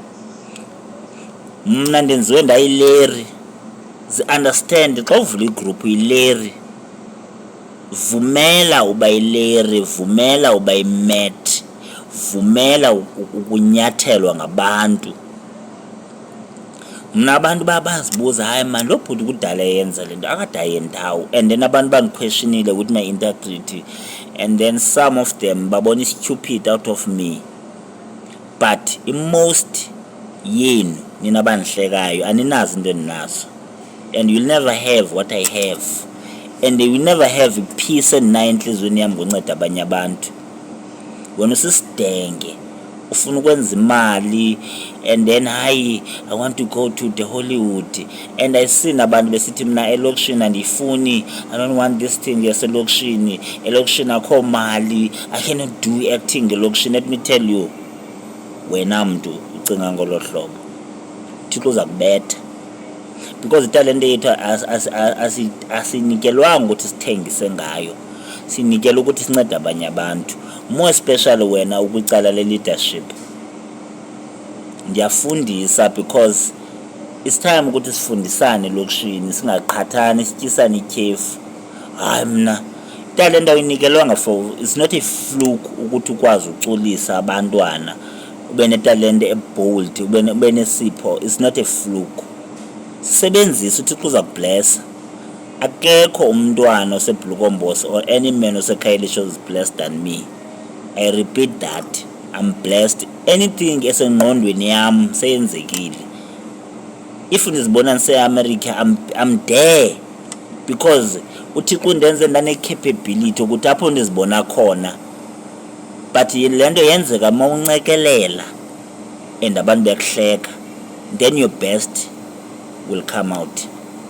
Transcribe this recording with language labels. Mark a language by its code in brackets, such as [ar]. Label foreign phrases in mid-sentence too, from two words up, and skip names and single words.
[xh] Mna ndenziwe ndayileri, zi-understand xa uvula igroup uyileri, vumela uba yileri, vumela uba yimet, vumela ukunyathelwa ngabantu. Mna abantu bazibuza, hayi mani lo bhuti kudala eyenza le nto akade ayendawo, [en] and then [xh] abantu bandiquestionile [en] with my integrity, and then some of them [xh] babona [en] stupid out of me, but most [xh] yenu nina bandihlekayo aninazi into endinazo, [en] and you'll never have what I have, and you will never have peace [xh] enhlizweni yami ngonceda abanye abantu. Wena usisidenge ufuna ukwenza imali, [en] and then hayi I want to go to the Hollywood, and I see [xh] nabantu besithi mina elokishini andifuni, [en] I don't want this thing [xh] yaselokishini, elokishini akho mali, [en] I cannot do acting elokishini. Let me tell you, [xh] wena mntu ucinga ngolo hlobo Thixo uza kubetha, because italente yethu asinikelwanga ukuthi sithengise ngayo, sinikela ukuthi sincede abanye abantu, [en] more especially [xh] wena ukwicala le-leadership. Ndiyafundisa [en] because it's time [xh] ukuthi sifundisane elokishini, singaqhathani, sityisane ityhefu. Hayi mna italente awuyinikelwanga for, [en] it's not a fluke [xh] ukuthi ukwazi uculisa abantwana, ube netalente ebold, ube nesipho, [en] it's not a fluke. [xh] Sisebenzisa uThixo uza kublessa. Akekho umntwana oseBlukombosi or any man oseKhayelitsha [en] is blessed than me. I repeat that, I'm blessed. [xh] Anything esengqondweni yami seyenzekile. If ndizibona ndise-America, [en] I'm there because [xh] uThixo undenze ndane-capability ukuthi apho ndizibona khona, but le nto yenzeka uma uncekelela and abantu beyakuhleka, [en] then your best will come out.